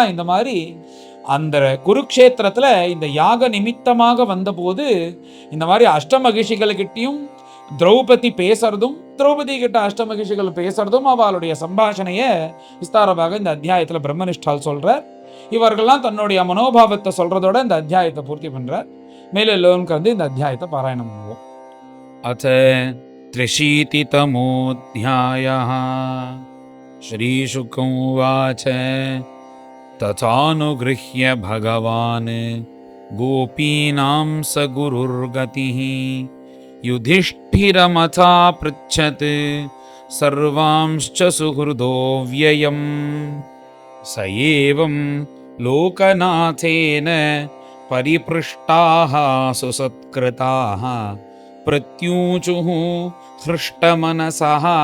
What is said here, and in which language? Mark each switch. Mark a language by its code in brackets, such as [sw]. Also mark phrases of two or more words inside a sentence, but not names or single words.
[ta] இந்த மாதிரி அந்த குருக்ஷேத்திரத்துல இந்த யாக நிமித்தமாக வந்தபோது இந்த மாதிரி அஷ்டமகிஷிகளுக்கிட்டையும் திரௌபதி பேசுறதும் திரௌபதி கிட்ட அஷ்டமகிஷிகள் பேசுறதும் அவளுடைய சம்பாஷணைய விஸ்தாரமாக இந்த அத்தியாயத்துல பிரம்மனிஷ்டால் சொல்றார். இவர்கள்லாம் தன்னுடைய மனோபாவத்தை சொல்றதோட இந்த அத்தியாயத்தை பூர்த்தி பண்றார். மேலும் எல்லோருக்கும் வந்து இந்த அத்தியாயத்தை பாராயணம் பண்ணுவோம். [sa] अथ 3तमोऽध्यायः श्रीशुक उवाच तथानुगृह्य भगवान् गोपीनां स गुरुर्गतिः युधिष्ठिरमथा पृच्छत् सर्वांश्च सुहृदो व्ययम् स एवं लोकनाथेन परिपृष्टाः सुसत्कृताः प्रत्यूचुः हृष्टमनसः